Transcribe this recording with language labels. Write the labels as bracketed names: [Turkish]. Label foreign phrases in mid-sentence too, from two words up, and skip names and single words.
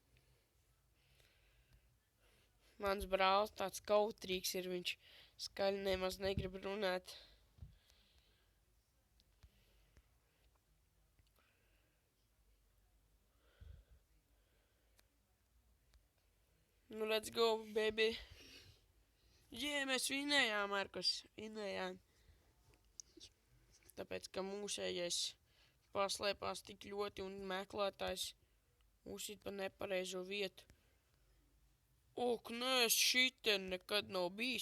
[Latvian] Mans brālis tāds kautrīgs ir, viņš skaļi nemaz negrib runāt. Nu, [English] let's go, baby. [Latvian] Mēs vinējām, Markus. Vinējām. Tāpēc, ka mūsējais paslēpās tik ļoti un meklētājs uzsit pa nepareizo vietu. Nē, šitien nekad nav bijis.